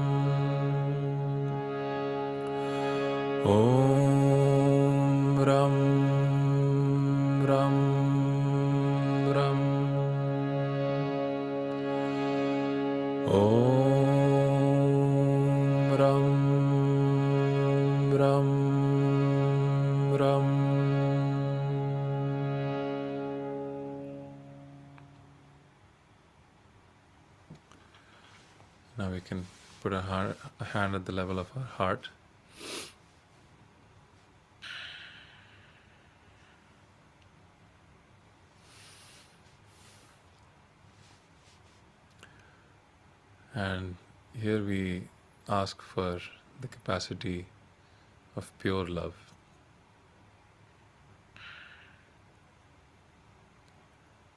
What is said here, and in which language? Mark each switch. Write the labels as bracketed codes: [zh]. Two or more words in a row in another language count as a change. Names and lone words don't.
[sa] Om Ram Ram Ram. Om Ram Ram Ram. [en] Now we can put a hand at the level of our heart. And here we ask for the capacity of pure love.